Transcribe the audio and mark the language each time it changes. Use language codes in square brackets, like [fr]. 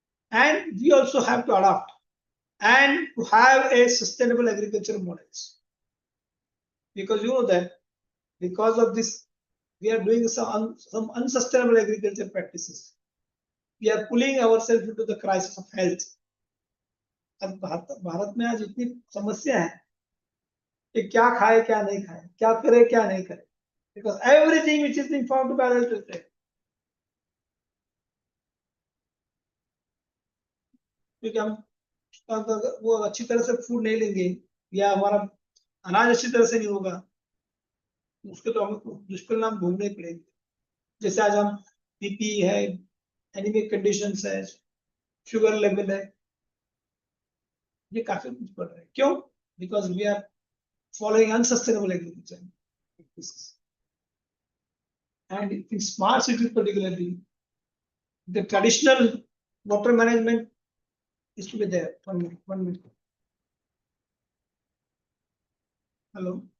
[en] And we also have to adopt and to have a sustainable agricultural models. Because you know that because of this, we are doing some unsustainable agriculture practices. We are pulling ourselves into the crisis of health. [hi] अब भारत में आज इतनी समस्या है कि क्या खाए क्या नहीं खाए, क्या करे क्या नहीं करे, [en] because everything which is being found to be adulterated. [hi] क्योंकि हम वो अच्छी तरह से फूड नहीं लेंगे या हमारा अनाज अच्छी तरह से नहीं होगा, उसके तो हमें दुष्परिणाम भोगने पड़ेंगे. जैसे आज हम बीपी है, एनीमिक कंडीशंस है, शुगर लेवल है, ये काफी कुछ बढ़ रहा है. क्यों? [en] Because we are following unsustainable agriculture practices. And in smart cities particularly, the traditional water management is to be there. 1 minute. Hello.